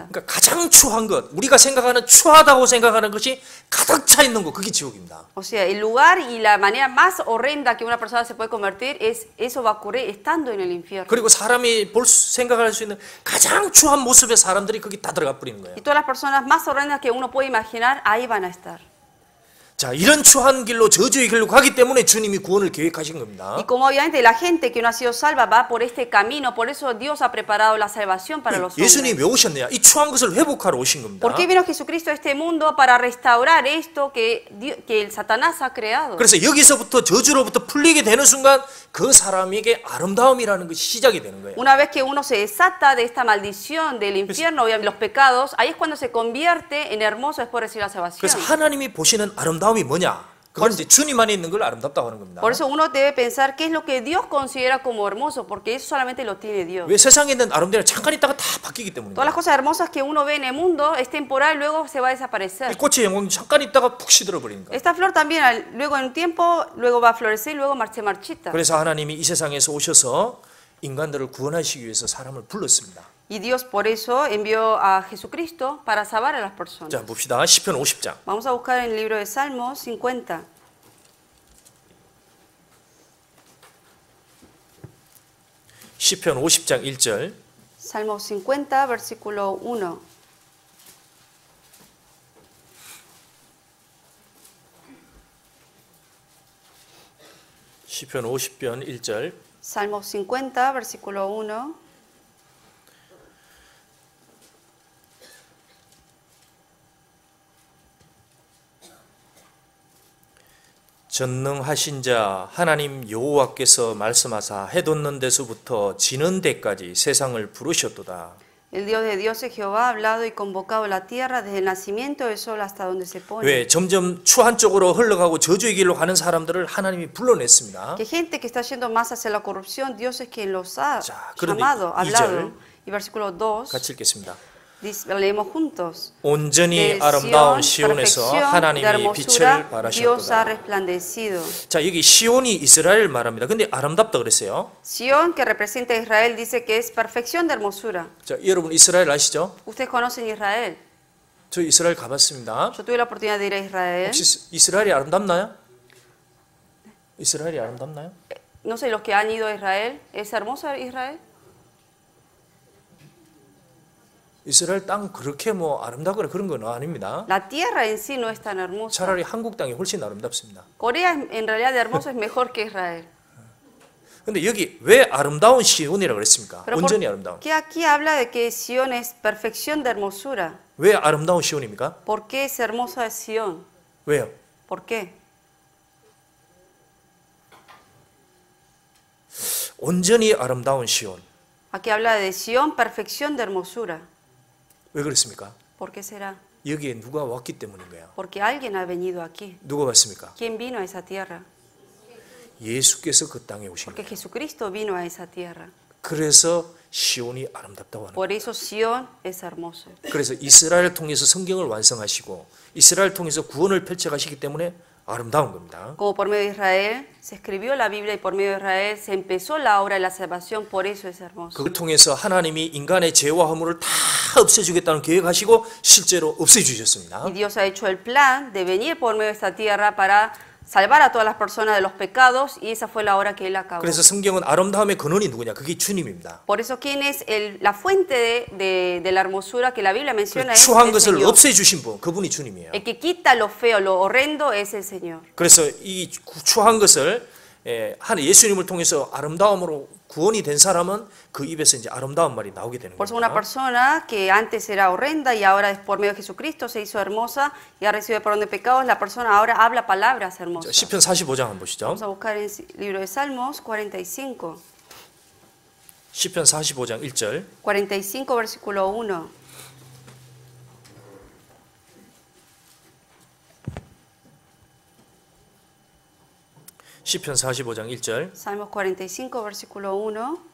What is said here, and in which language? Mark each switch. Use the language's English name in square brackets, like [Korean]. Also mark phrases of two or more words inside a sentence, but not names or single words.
[Korean] 그러니까 가장 추한 것, 우리가 생각하는 추하다고 생각하는 것이 가득 차 있는 것, 그게 지옥입니다. [Spanish] O sea, el lugar y la manera más horrenda que una persona se puede convertir eso va a ocurrir estando en el infierno. [Korean] 그리고 사람이 생각할 수 있는 가장 추한 모습의 사람들이 거기 다 들어가 버리는 거예요. [Spanish] Y todas las personas más horrendas que uno puede imaginar, ahí van a estar. [Korean] 자, 이런 추한 길로 저주의 길로 가기 때문에 주님이 구원을 계획하신 겁니다. [Spanish] Y como obviamente la gente que no ha sido salva va por este camino, por eso Dios ha preparado la salvación para los hombres. [Korean] 예수님이 왜 오셨느냐? 이 추한 것을 회복하러 오신 겁니다. [Spanish] ¿Por qué vino Jesucristo a este mundo? Para restaurar esto que el Satanás ha creado. [Korean] 그래서 여기서부터 저주로부터 풀리게 되는 순간 그 사람에게 아름다움이라는 것이 시작이 되는 거예요. [Spanish] Una vez que uno se desata de esta maldición del infierno y de los pecados, ahí es cuando se convierte en hermoso después de recibir la salvación. [Korean] 그래서 하나님이 보시는 아름다움이 뭐냐? 그건 이제 주님 안에 있는 걸 아름답다고 하는 겁니다. [Spanish] Por eso uno debe pensar qué es lo que Dios considera como hermoso, porque eso solamente lo tiene Dios. [Korean] 왜 세상에 있는 아름다움은 잠깐 있다가 다 바뀌기 [Spanish] Todas las [Korean] 때문입니다. [Spanish] cosas hermosas que uno ve en el mundo es temporal, luego se va a [Korean] 이 [Spanish] desaparecer. [Korean] 꽃의 영광이 잠깐 있다가 푹 시들어 버리는 거예요. [Spanish] Esta flor también, luego en un tiempo, luego va a florecer y luego se marchita. [Korean] 그래서 하나님이 이 세상에서 오셔서 인간들을 구원하시기 위해서 사람을 불렀습니다. [Spanish] Y Dios por eso envió a Jesucristo para salvar a las personas. [Korean] 자, 봅시다. 시편 50장. [Spanish] Vamos a buscar en el libro de Salmos 50. [Korean] 시편 50장 1절. [Spanish] Salmos 50, versículo 1. [Korean] 시편 50편 1절. [Spanish] Salmos 50, versículo 1. [Korean] 전능하신 자 하나님 여호와께서 말씀하사 해 돋는 데서부터 지는 데까지 세상을 부르셨도다. [Spanish] El Dios de dioses, Jehová, ha hablado y convocado la tierra desde el nacimiento del sol hasta donde se pone. [Korean] 왜 점점 추한 쪽으로 흘러가고 저주의 길로 가는 사람들을 하나님이 불러냈습니다. [Spanish] Que gente que está yendo más hacia la corrupción, Dios es quien los ha [Korean] 자, 그런데 [Spanish] llamado, [Korean] 이 [Spanish] hablado. [Korean] 절 [Spanish] Y versículo 2, [Korean] 같이 읽겠습니다. [Spanish] leemos juntos. [Korean] 온전히 [Spanish] De [Korean] 아름다운 [Spanish] Sión, [Korean] 시온에서 [Spanish] perfección de [Korean] 하나님이 [Spanish] hermosura, [Korean] 빛을 [Spanish] Dios ha [Korean] 발하셨도다. [Spanish] resplandecido. [Korean] 자, 여기 시온이 이스라엘 말합니다. 근데 아름답다 그랬어요. [Spanish] Sión, que representa a Israel, dice que es perfección de hermosura. [Korean] 자, 여러분 이스라엘 아시죠? [Spanish] Ustedes conocen Israel. [Korean] 저 이스라엘 가봤습니다. [Spanish] Yo tuve la oportunidad de ir a Israel. [Korean] 혹시 이스라엘이 아름답나요? 이스라엘이 아름답나요? [Spanish] No sé, los que han ido a Israel, ¿es hermoso Israel? [Korean] 이스라엘 땅 그렇게 뭐 아름다거나 그런 건 아닙니다. [Spanish] La tierra en sí no es tan hermosa. [Korean] 차라리 한국 땅이 훨씬 아름답습니다. [Spanish] Corea en realidad de hermoso es mejor que Israel. [Korean] 근데 여기 왜 아름다운 시온이라고 그랬습니까? [Spanish] Pero [Korean] 온전히 아름다운. [Spanish] ¿por qué aquí habla de que Sión es perfección de hermosura? [Korean] 왜 아름다운 시온입니까? [Spanish] ¿Por qué es hermosa de Sión? [Korean] 왜요? [Spanish] ¿Por qué? [Korean] 온전히 아름다운 시온. [Spanish] Aquí habla de Sión, perfección de hermosura. [Korean] 왜 그렇습니까? [Spanish] ¿Por qué será? [Korean] 여기에 누가 왔기 때문인 거예요. [Spanish] Porque alguien ha venido aquí. [Korean] 누가 왔습니까? [Spanish] ¿Quién vino a esa tierra? [Korean] 예수께서 그 땅에 오신 [Spanish] Porque [Korean] 거예요. [Spanish] Jesucristo vino a esa tierra. [Korean] 그래서 시온이 아름답다고 하는 거예요. [Spanish] Por eso Sión es hermoso. [Korean] 그래서 이스라엘을 통해서 성경을 완성하시고 이스라엘을 통해서 구원을 펼쳐가시기 때문에 아름다운 겁니다. [Spanish] Como por medio de Israel se escribió la Biblia y por medio de Israel se empezó la obra de la salvación, por eso es hermoso. [Korean] 그걸 통해서 하나님이 인간의 죄와 허물을 다 없애주겠다는 계획하시고 실제로 없애주셨습니다. [Spanish] Y Dios ha hecho el plan de venir por medio de esta tierra para salvar a todas las personas de los pecados y esa fue la obra que Él acabó. [Korean] 그래서 성경은 아름다움의 근원이 누구냐? 그게 주님입니다. [Spanish] Por eso, ¿quién es la fuente de la hermosura que la Biblia menciona? Es [Korean] 추한 [Spanish] el [Korean] 것을 [Spanish] Señor. [Korean] 없애주신 분, 그분이 주님이에요. [Spanish] El que quita lo feo, lo horrendo es el Señor. [Korean] 그래서 이 추한 것을 한 예수님을 통해서 아름다움으로 구원이 된 사람은 그 입에서 이제 아름다운 말이 나오게 되는 [Spanish] Por eso una [Korean] 겁니다. [Spanish] persona que antes era horrenda y ahora es por medio de Jesucristo se hizo hermosa y ha recibido perdón de pecados, la persona ahora habla palabras [Korean] 자, [Spanish] hermosas. [Korean] 시편 45장 한번 보시죠. [Spanish] Vamos a buscar en el libro de Salmos 45. [Korean] 시편 45장 1절. [Spanish] 45 versículo 1. [Korean] 시편 45장 1절. [Spanish] Salmos 45 versículo 1.